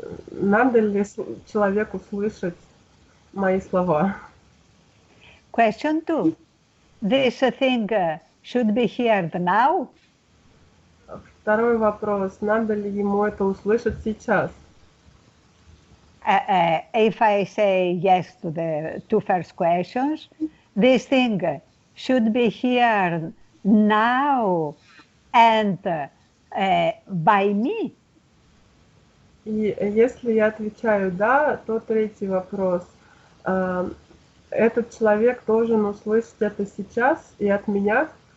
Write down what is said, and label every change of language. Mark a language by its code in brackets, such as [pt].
[ru] Надо ли человеку слышать мои слова? [en] Question 2. This thing should be heard now. [ru] Второй вопрос. Надо ли ему это услышать сейчас? [en] If I say yes to the two first questions, this thing should be heard now and by me. [ru] И если я отвечаю «да», то третий вопрос. Этот человек должен услышать это сейчас и от меня?